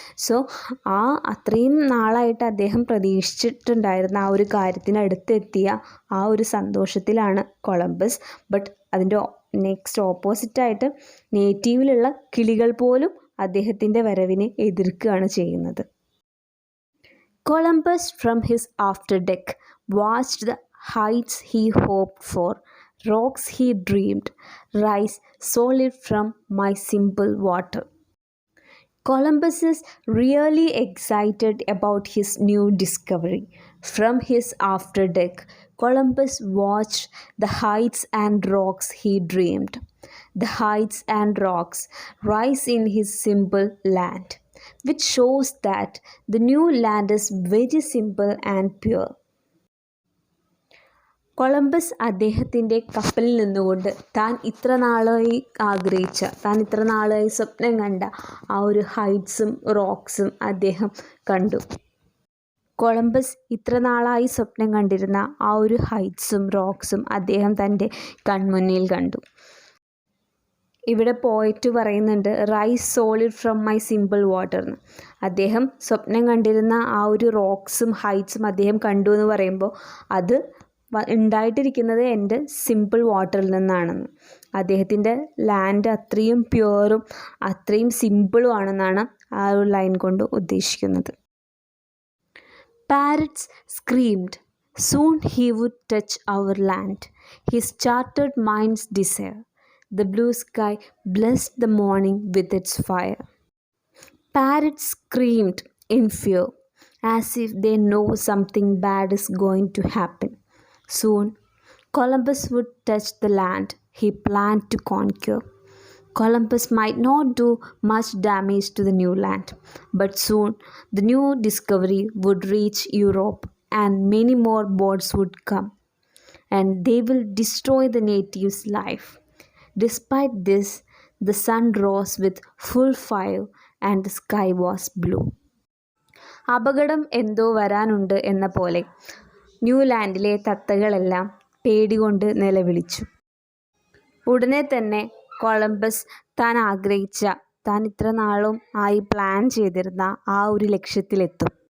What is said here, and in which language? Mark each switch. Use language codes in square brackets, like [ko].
[ml] So അത്രയും നാളായിട്ട് അദ്ദേഹം പ്രതീക്ഷിച്ചിട്ടുണ്ടായിരുന്ന ആ ഒരു കാര്യത്തിനടുത്തെത്തിയ ആ ഒരു സന്തോഷത്തിലാണ് കൊളംബസ്. ബട്ട് അതിൻ്റെ നെക്സ്റ്റ് ഓപ്പോസിറ്റായിട്ട് നേറ്റീവിലുള്ള കിളികൾ പോലും അദ്ദേഹത്തിൻ്റെ വരവിനെ എതിർക്കുകയാണ് ചെയ്യുന്നത്. [en] Columbus from his afterdeck watched the heights he hoped for, rocks he dreamed, rise solid from my simple water. Columbus is really excited about his new discovery. From his afterdeck, Columbus watched the heights and rocks he dreamed. The heights and rocks rise in his simple land, which shows that the new land is very simple and pure. [ml] Columbus അദ്ദേഹത്തിൻ്റെ കപ്പലിൽ നിന്നുകൊണ്ട് താൻ ഇത്ര നാളായി ആഗ്രഹിച്ച, താൻ ഇത്ര നാളായി സ്വപ്നം കണ്ട ആ ഒരു ഹൈറ്റ്സും റോക്സും അദ്ദേഹം കണ്ടു. കൊളംബസ് ഇത്ര നാളായി സ്വപ്നം കണ്ടിരുന്ന ആ ഒരു ഹൈറ്റ്സും റോക്സും അദ്ദേഹം തൻ്റെ കൺമുന്നിൽ കണ്ടു. ഇവിടെ പോയിട്ട് പറയുന്നുണ്ട് rice solid from my simple water എന്ന്. അദ്ദേഹം സ്വപ്നം കണ്ടിരുന്ന ആ ഒരു റോക്സും ഹൈറ്റ്സും അദ്ദേഹം കണ്ടു എന്ന് പറയുമ്പോൾ അത് ഉണ്ടായിട്ടിരിക്കുന്നത് എൻ്റെ സിമ്പിൾ വാട്ടറിൽ നിന്നാണെന്ന്. അദ്ദേഹത്തിൻ്റെ ലാൻഡ് അത്രയും പ്യുവറും അത്രയും സിമ്പിളും ആണെന്നാണ് ആ ഒരു ലൈൻ കൊണ്ട് ഉദ്ദേശിക്കുന്നത്. [en] Parrots screamed, soon he would touch our land, his chartered mind's desire. The blue sky blessed the morning with its fire. Parrots screamed in fear, as if they know something bad is going to happen. Soon, Columbus would touch the land he planned to conquer. Columbus might not do much damage to the new land, but soon the new discovery would reach Europe and many more boats would come, and they will destroy the natives' life. Despite this, the sun rose with full fire and the sky was blue. [ml] അപകടം എന്തോ വരാനുണ്ട് എന്ന പോലെ ന്യൂലാൻഡിലെ തത്തകളെല്ലാം പേടികൊണ്ട് നിലവിളിച്ചു. ഉടനെ തന്നെ Columbus താൻ ആഗ്രഹിച്ച, താൻ ഇത്ര നാളും ആയി പ്ലാൻ ചെയ്തിരുന്ന ആ ഒരു ലക്ഷ്യത്തിലെത്തും.